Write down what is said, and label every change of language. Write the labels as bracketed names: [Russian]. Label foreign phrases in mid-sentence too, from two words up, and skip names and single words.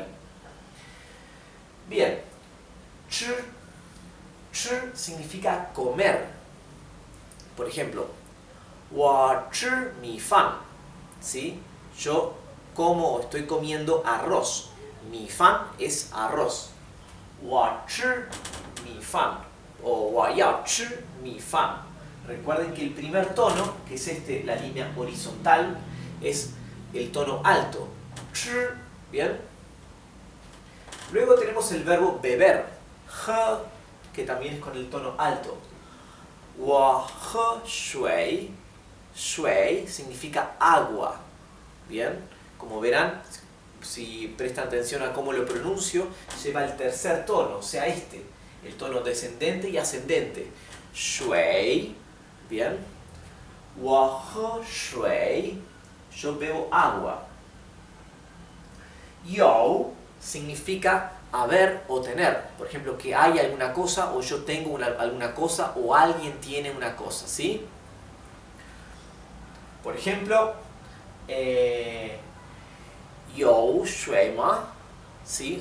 [Spanish] Bien, chi significa comer. Por ejemplo, [Chinese] 我吃米饭, [Spanish] ¿sí? Yo como o estoy comiendo arroz. [Chinese] 米饭 [Spanish] es arroz. [Chinese] 我吃米饭 o 我要吃米饭. [Spanish] Recuerden que el primer tono, que es la línea horizontal, es el tono alto. 吃, ¿bien? Luego tenemos el verbo beber, 喝, que también es con el tono alto. [Chinese] 我喝水, [Spanish] 水 significa agua, ¿bien? Como verán, si prestan atención a cómo lo pronuncio, lleva el tercer tono, o sea el tono descendente y ascendente. [Chinese] 水, ¿bien? 我喝水, [Spanish] yo bebo agua. 有 significa haber o tener. Por ejemplo, que hay alguna cosa, o yo tengo alguna cosa, o alguien tiene una cosa, ¿sí? Por ejemplo, [Chinese] 有水吗? [Spanish] ¿Sí?